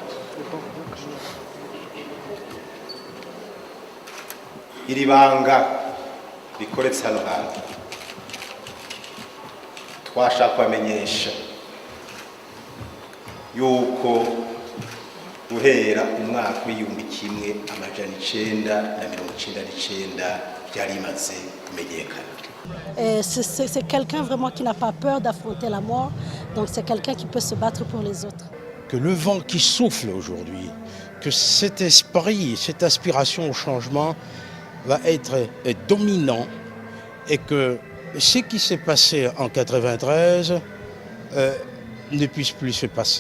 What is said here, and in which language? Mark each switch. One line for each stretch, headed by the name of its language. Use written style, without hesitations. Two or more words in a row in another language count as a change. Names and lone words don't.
Rundi: Iri banga rikoretse hano hantu twashaka kubamenyesha yuko guhera umwaka w'igihumbi kimwe amajana 1999 byari bimaze kumenyekana.
French: C'est quelqu'un vraiment qui n'a pas peur d'affronter la mort, donc c'est quelqu'un qui peut se battre pour les autres. Que le vent qui souffle aujourd'hui, que cet esprit, cette aspiration au changement va être dominant et que ce qui s'est passé en 1993 ne puisse plus se passer.